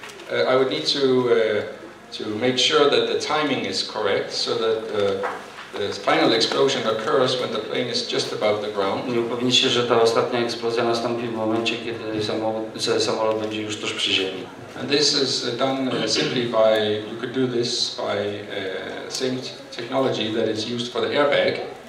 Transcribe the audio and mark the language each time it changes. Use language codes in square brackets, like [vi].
[en] I would need to make sure that the timing is correct, so that the final explosion occurs when the plane is just above the ground. [pl] Nie upewnić się, że ta ostatnia eksplozja nastąpi w momencie, kiedy samolot będzie już tuż przy ziemi. [en] And this is done simply by, you could do this by same technology that is used for the airbag.